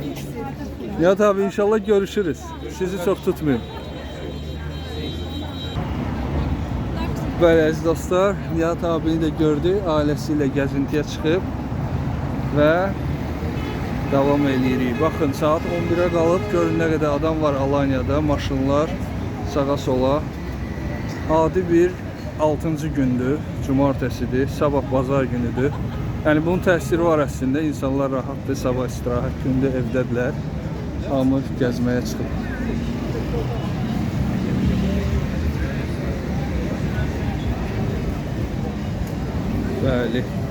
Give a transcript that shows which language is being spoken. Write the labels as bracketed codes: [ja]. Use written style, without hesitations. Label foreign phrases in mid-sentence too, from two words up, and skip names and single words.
[tr] Nihat abi inşallah görüşürüz. Sizi çok tutmayayım. Böyle [az] əziz dostlar, [tr] Nihat abini de gördü. Ailesiyle gezintiye çıkıp ve devam edirik. [az] Bakın saat 11'e qalıb görün nə qədər adam var Alanya'da. Maşınlar sağa sola. Adi bir 6-cı gündür, cumartesidir, sabah bazar günüdür. Yəni bunun təsiri var əslində, insanlar rahatdır, sabah istirahət gündür, evdədirlər. Hamı gəzməyə çıxıb. Bəli.